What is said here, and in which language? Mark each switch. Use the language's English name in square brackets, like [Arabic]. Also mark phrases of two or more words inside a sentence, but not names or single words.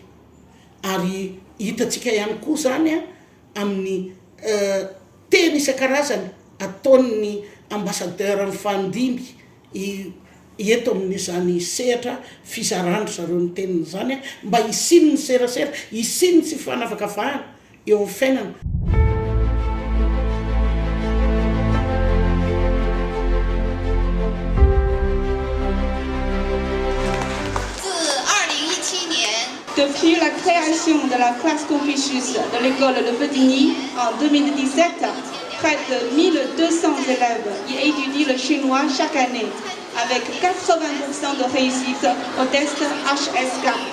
[Malagasy] Ary hitantsika ihany koa zany amin'ny teny isan-karazany ataon'ny ambassadeur ny fandimby eto amin'izany sehatra fizarandro zareo ny teniny zany mba hisiny ny serasera, hisiny tsy fanavakavahana eo amin'ny fiainana. [French] Depuis la création de la classe Confucius de l'école de Petit en 2017, près de 1200 élèves y étudient le chinois chaque année, avec 80% de réussite au test HSK.